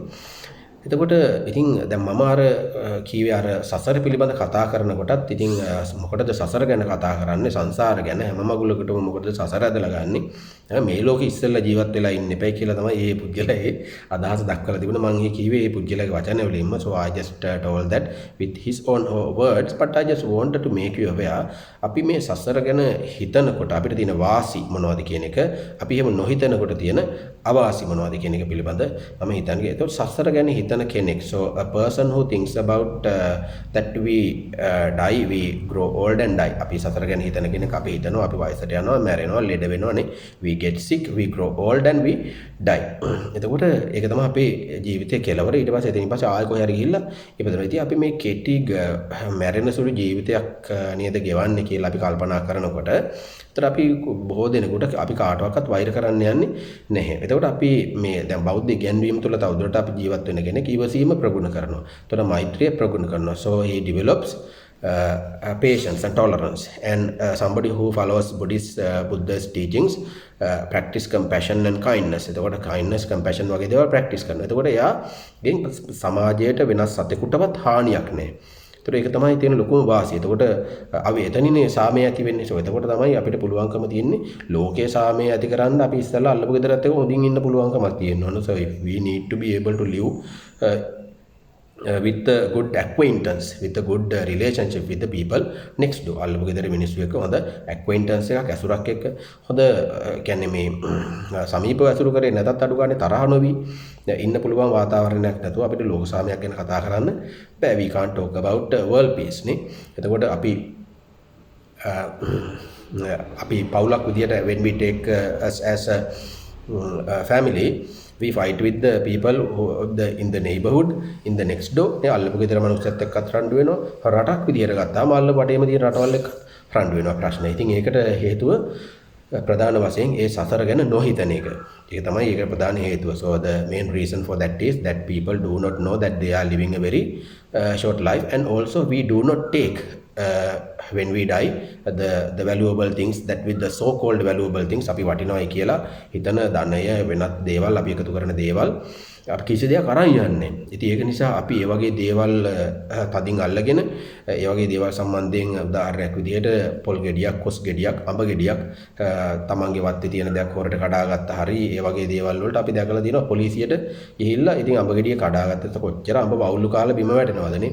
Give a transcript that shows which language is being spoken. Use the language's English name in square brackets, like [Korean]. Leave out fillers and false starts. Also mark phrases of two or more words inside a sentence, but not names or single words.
[Sinhala] එතකොට ඉතින් දැන් මම අර කීවේ අර සසර පිළිබඳ කතා කරනකොටත් ඉතින් මොකටද සසර ගැන කතා කරන්නේ, සංසාර ගැන. හැම මගුලකටම මොකටද සසර ඇදලා ගන්නෙ? මේ ලෝකෙ ඉස්සෙල්ලා ජීවත් වෙලා ඉන්න එපයි කියලා තමයි මේ පුද්ගලයා ඒ අදහස දක්වලා තිබුණා. මම මේ කීවේ මේ පුද්ගලයාගේ වචන වලින්ම. [English] So I just told that with his own words, but I just wanted to make you aware. [Sinhala] අපි මේ සසර ගැන හිතනකොට අපිට තියෙන වාසි මොනවද කියන එක, අපි එහෙම නොහිතනකොට තියෙන අවාසි මොනවද කියන එක පිළිබඳ මම හිතන්නේ. ඒතකොට සසර ගැන හිතන කෙනෙක්. [English] So a person who thinks about that we die, we grow old and die. [Sinhala] අපි සසර ගැන හිතන කෙනෙක් අපි හිතනවා අපි වයසට යනවා, මැරෙනවා, ලෙඩ වෙනවානේ. [English] We get sick, we grow old and we die. [Sinhala] එතකොට ඒක තමයි අපේ ජීවිතයේ කෙලවර. ඊට පස්සේ එතනින් පස්සේ ආයෙ කොහේ හරි ගිහිල්ලා ඉපදෙනවා. ඉතින් අපි මේ කෙටි මැරෙන සුළු ජීවිතයක් නේද ගෙවන්නේ කියලා අපි කල්පනා කරනකොට එතකොට අපි බොහෝ දෙනෙකුට අපි කාටවත් වෛර කරන්න යන්නේ නැහැ. එතකොට අපි මේ දැන් බෞද්ධ ඉගැන්වීම් තුළ තවදුරටත් අපි ජීවත් වෙන කෙනෙක් ඊවසීම ප්‍රගුණ කරනවා. එතකොට මෛත්‍රිය ප්‍රගුණ කරනවා. [English] So he develops patience and tolerance, and somebody who follows Buddha's teachings practice compassion and kindness. [Sinhala] එතකොට [English] kindness compassion [Sinhala] වගේ දේවල් practice කරනවා. එතකොට එයාගෙන් සමාජයට වෙනස් සතෙකුටවත් හානියක් නැහැ. ඒතර ඒක තමයි තියෙන ලොකුම වාසිය. එතකොට අපි එතනිනේ සාමය ඇති වෙන්නේ. So එතකොට තමයි අපිට පුළුවන්කම තියෙන්නේ ලෝකයේ සාමය ඇති කරන්න අපි ඉස්සෙල්ලා අල්ලපු ගෙදරත් එක්ක හොඳින් ඉන්න පුළුවන්කමක් තියෙනවා. [English] So if we need to be able to live with a good acquaintance, with a good relationship with the people next door. [Sinhala] අල්ලපු ගෙදර මිනිස්සු එක්ක හොඳ acquaintance එකක් ඇසුරක් එක්ක හොඳ කියන්නේ මේ සමීපව ඇසුරු කරේ නැතත් අඩු ගානේ තරහ නොවි ඉන්න පුළුවන් වාතාවරණයක් නැතුව අපිට ලෝක සාමයක් ගැන කතා කරන්න බෑ. [English] We can't talk about world peace නේ. [Sinhala] එතකොට අපි පවුලක් විදියට [English] when we take as a family, we fight with the people who in the neighborhood, in the next door. [Sinhala] ඒ අල්ලපු ගෙදර මනුස්සයත් එක්කත් රණ්ඩු වෙනවා. රටක් විදියට ගත්තාම අල්ලපු වටේම තියෙන රටවල් එක්ක රණ්ඩු වෙනවා ප්‍රශ්න. ඉතින් ඒකට හේතුව ප්‍රධාන වශයෙන් ඒ සසර ගැන නොහිතන එක. ඒක තමයි ඒක ප්‍රධාන හේතුව. [English] So the main reason for that is that people do not know that they are living a very short life, and also we do not take when we die the valuable things, that with the so called valuable things [Sinhala] අපි වටිනවයි කියලා හිතන ධනය වෙනත් දේවල් අපි එකතු කරන දේවල් අපි කිසි දෙයක් අරන් යන්නේ. ඉතින් ඒක නිසා අපි ඒ වගේ දේවල් තදින් අල්ලගෙන ඒ වගේ දේවල් සම්බන්ධයෙන් උදාහරණයක් විදිහට පොල් ගෙඩියක්, කොස් ගෙඩියක්, අඹ ගෙඩියක් තමන්ගේ වත්තේ තියෙන දෙයක් හොරට කඩාගත්ත හරි ඒ වගේ දේවල් වලට අපි දැකලා තියෙනවා පොලිසියට ගිහිල්ලා ඉතින් අඹ ගෙඩිය කඩාගත්තට කොච්චර අඹ වවුල්ලු කාලා බිම වැටෙනවදනේ.